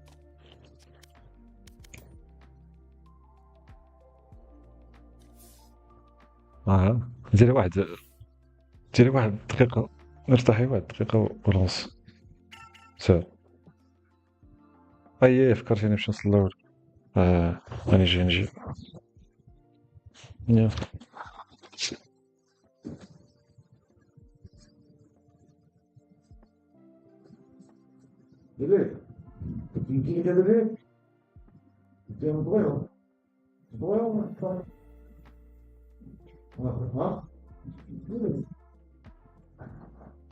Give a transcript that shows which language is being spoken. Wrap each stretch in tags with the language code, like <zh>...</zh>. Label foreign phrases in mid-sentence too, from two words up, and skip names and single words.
<ar>ديري واحد دقيقة. ارتاحي واحد دقيقة ونص. سير. فكرتيني باش نصلور. نجي يا</ar> <es>Dile, ¿quién quiere ver? Yo no puedo. ¿Ah?</es>